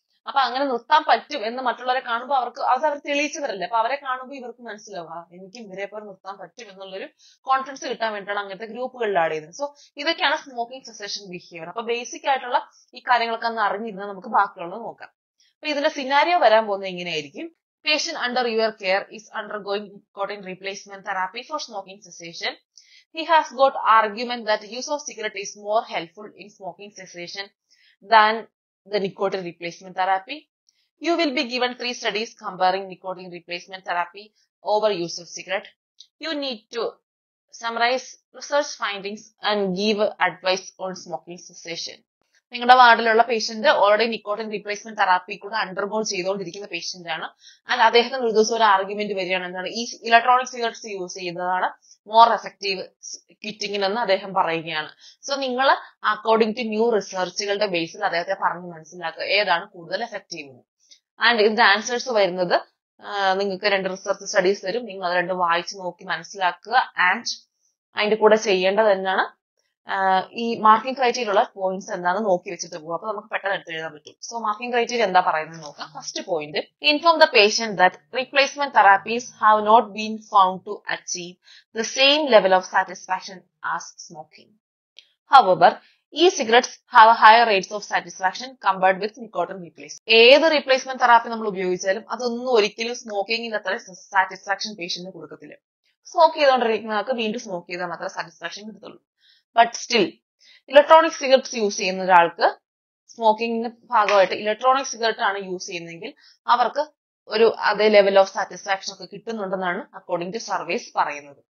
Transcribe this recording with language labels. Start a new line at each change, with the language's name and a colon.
Malayalam: അപ്പൊ അങ്ങനെ നിർത്താൻ പറ്റും എന്ന് മറ്റുള്ളവരെ കാണുമ്പോൾ അവർക്ക് അത് അവർ തെളിയിച്ചവരല്ലേ. അപ്പൊ അവരെ കാണുമ്പോൾ ഇവർക്ക് മനസ്സിലാവുക എനിക്ക് ഇവരെ പോലെ നിർത്താൻ പറ്റും എന്നുള്ളൊരു കോൺഫിഡൻസ് കിട്ടാൻ വേണ്ടിയിട്ടാണ് അങ്ങനത്തെ ഗ്രൂപ്പുകളിൽ ആഡ് ചെയ്യുന്നത്. സോ ഇതൊക്കെയാണ് സ്മോക്കിംഗ് സെസേഷൻ ബിഹേവിയർ. അപ്പൊ ബേസിക് ആയിട്ടുള്ള ഈ കാര്യങ്ങളൊക്കെ ഒന്ന് അറിഞ്ഞിരുന്നാൽ നമുക്ക് ബാക്കിയുള്ളത് നോക്കാം. അപ്പൊ ഇതിന്റെ സിനാരിയോ വരാൻ പോകുന്നത് ഇങ്ങനെയായിരിക്കും.
English: Patient under your care is undergoing nicotine replacement therapy for smoking cessation. He has got argument that use of cigarette is more helpful in smoking cessation than the nicotine replacement therapy. You will be given 3 studies comparing nicotine replacement therapy over use of cigarette. You need to summarize research findings and give advice on smoking cessation.
Malayalam: നിങ്ങളുടെ വാർഡിലുള്ള patient already nicotine replacement therapy കൂടെ undergo ചെയ്തുകൊണ്ടിരിക്കുന്ന patient ആണ്. And അദ്ദേഹത്തിന് ഒരു ദിവസം ഒരു argument വരികയാണ്, എന്താണ് ഈ ഇലക്ട്രോണിക് സിഗരറ്റ്സ് യൂസ് ചെയ്യുന്നതാണ് മോർ എഫക്റ്റീവ് ക്വിറ്റിങ്ങിനെന്ന് അദ്ദേഹം പറയുകയാണ്. സോ നിങ്ങൾ അക്കോർഡിംഗ് ടു ന്യൂ റിസർച്ചുകളുടെ ബേസിൽ അദ്ദേഹത്തെ പറഞ്ഞ് മനസ്സിലാക്കുക ഏതാണ് കൂടുതൽ എഫക്റ്റീവ്. ആൻഡ് ഇതിന്റെ ആൻസേഴ്സ് വരുന്നത് നിങ്ങൾക്ക് 2 റിസർച്ച് സ്റ്റഡീസ് തരും. നിങ്ങൾ അത് 2 വായിച്ച് നോക്കി മനസ്സിലാക്കുക. ആൻഡ് അതിന്റെ കൂടെ ചെയ്യേണ്ടത് എന്താണ്, ഈ മാർക്കിംഗ് ക്രൈറ്റീരിയ ഉള്ള പോയിന്റ്സ് എന്താണെന്ന് നോക്കി വെച്ചിട്ട് പോകും. അപ്പൊ നമുക്ക് പെട്ടെന്ന് എടുത്ത് എഴുതാൻ പറ്റും. സോ മാർക്കിംഗ് ക്രൈറ്റീരിയ എന്താ പറയുന്നത് നോക്കാം. First point,
English: Inform the patient that replacement therapies have not been found to achieve the same level of satisfaction as smoking. However, e-cigarettes have higher rates of satisfaction compared with nicotine replacement.
Malayalam: ഏത് replacement therapy നമ്മൾ ഉപയോഗിച്ചാലും അതൊന്നും ഒരിക്കലും സ്മോക്കിംഗിന് അത്ര satisfaction പേഷ്യന്റിന് കൊടുക്കത്തില്ല. Smoke ചെയ്തുകൊണ്ടിരിക്കുന്നവർക്ക് വീണ്ടും smoke ചെയ്താൽ മാത്രമേ സാറ്റിസ്ഫാക്ഷൻ കിട്ടത്തുള്ളൂ. But still electronic cigarettes use ചെയ്യുന്ന ഒരാൾക്ക് സ്മോക്കിംഗിന്റെ ഭാഗമായിട്ട് ഇലക്ട്രോണിക് സിഗരറ്റ് ആണ് യൂസ് ചെയ്യുന്നതെങ്കിൽ അവർക്ക് ഒരു അതേ ലെവൽ ഓഫ് സാറ്റിസ്ഫാക്ഷൻ ഒക്കെ കിട്ടുന്നുണ്ടെന്നാണ് അക്കോർഡിംഗ് ടു സർവേസ് പറയുന്നത്.